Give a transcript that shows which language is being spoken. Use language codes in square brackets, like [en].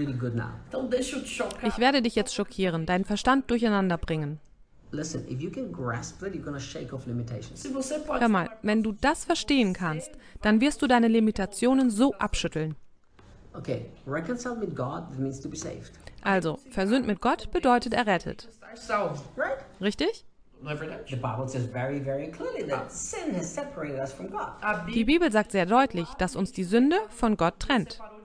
[de] Ich werde dich jetzt schockieren, deinen Verstand durcheinander bringen. Hör mal, wenn du das verstehen kannst, dann wirst du deine Limitationen so abschütteln. [en] Okay, reconciled with God means to be saved. [de] Also, versöhnt mit Gott bedeutet errettet. Richtig? Die Bibel sagt sehr deutlich, dass uns die Sünde von Gott trennt.